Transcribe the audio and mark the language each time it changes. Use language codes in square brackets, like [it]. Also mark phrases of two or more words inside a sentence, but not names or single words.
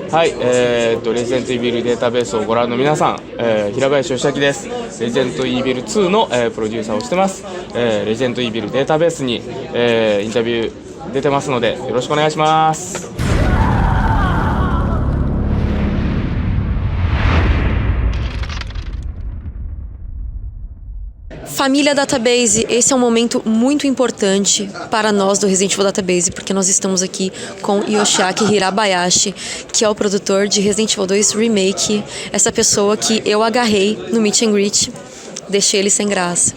[ja] はい、レジェンドイービルデータベースをご覧の皆さん、平林義明です。レジェンドイービル2の、プロデューサーをしてます。レジェンドイービルデータベースに、インタビュー出てますのでよろしくお願いします。 [pt] Família Database, esse é um momento muito importante para nós do Resident Evil Database, porque nós estamos aqui com Yoshiaki Hirabayashi, que é o produtor de Resident Evil 2 Remake, essa pessoa que eu agarrei no [en] Meet and Greet, [pt] deixei ele sem graça.